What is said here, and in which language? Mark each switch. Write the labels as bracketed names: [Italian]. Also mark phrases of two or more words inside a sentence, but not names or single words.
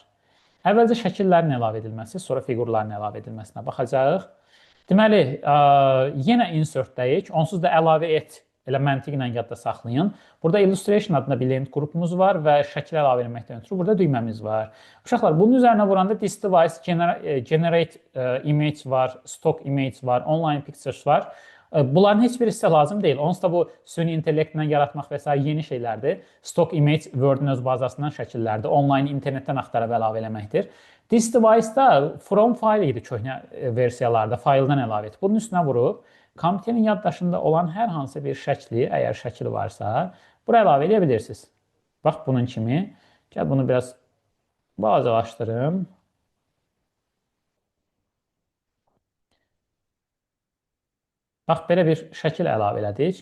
[Azerbaijani] Əvvəlcə şəkillərin əlavə edilməsi, sonra fiqurların əlavə edilməsinə baxacağıq. Deməli, yenə insert-dəyik, onsuz da əlavə et, elə məntiqlə yadda saxlayın. Burada illustration adında bir lent qrupumuz var və şəkil əlavə etməkdən ötürü burada düyməmiz var. Uşaqlar, bunun üzərinə vuranda [English] this device, generate image [Azerbaijani] var, [English] stock image [Azerbaijani] var, [English] online pictures [Azerbaijani] var. Bunların heç birisi lazım deyil. Onsuz da bu süni intellektlə yaratmaq və s. yeni şeylərdir. [English] Stock image [Azerbaijani] Word-ün öz bazasından şəkillərdir. Online internetdən axtarıb əlavə eləməkdir. [English] This device-da from file [Azerbaijani] idi köhnə versiyalarda, fayldan əlavə et. Bunun üstünə vurub, kompüterin yaddaşında olan hər hansı bir şəkli, əgər şəkil varsa, bura əlavə edə bilirsiniz. Bax, bunun kimi. Gəl, bunu biraz balacalaşdırım. Bax, belə bir şəkil əlavə elədik.